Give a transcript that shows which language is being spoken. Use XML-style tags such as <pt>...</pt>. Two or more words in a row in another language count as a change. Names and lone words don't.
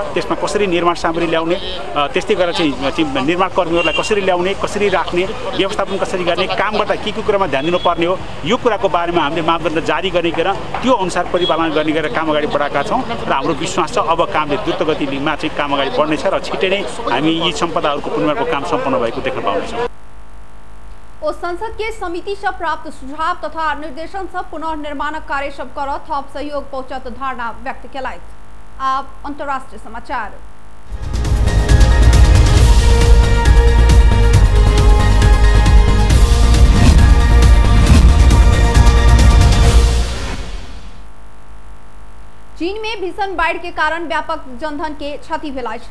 <ne>त्यसमा कसरी निर्माण सामग्री ल्याउने, त्यस्तै गरेर चाहिँ निर्माण कर्मीहरूलाई कसरी ल्याउने, कसरी राख्ने, व्यवस्थापन कसरी गर्ने, काम गर्दा के कुरामा ध्यान दिनुपर्ने हो, यो कुराको बारेमा हामीले मापदण्ड जारी गरिकन त्यो अनुसार परिपालन गर्ने गरेर काम अगाडि बढाएका छौँ र हाम्रो विश्वास छ अब कामले द्रुत गतिमा चाहिँ काम अगाडि बढ्नेछ र छिट्टै नै हामी यी सम्पदाहरूको पुनर्निर्माणको काम सम्पन्न भएको देख्न पाउनेछौँ।</ne> <mai>ओ संसद के समिति से प्राप्त सुझाव तथा निर्देशन से पुनर्निर्माण कार्य सब कर थप सहयोग पहुंचत धारणा व्यक्त केलथि। आप अंतर्राष्ट्रीय समाचार। चीन में भीषण बाढ़ के कारण व्यापक जनधन के क्षति भेल अछि।</mai>